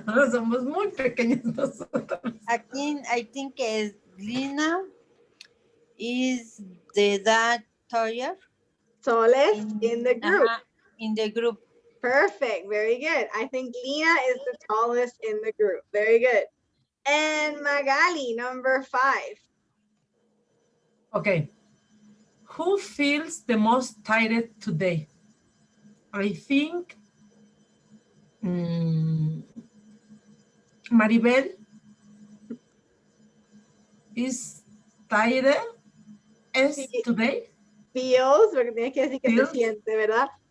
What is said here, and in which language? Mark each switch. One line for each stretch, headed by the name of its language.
Spanish: Somos muy pequeños nosotros.
English: I think Lina is that taller. Tallest in the group. In the group. Perfect. Very good. I think Lina is the tallest in the group. Very good. And Magali, number 5. Okay. Who feels the most tired today? I think Maribel is tired today.
Spanish: Feels, porque tienes que decir que se siente, ¿verdad?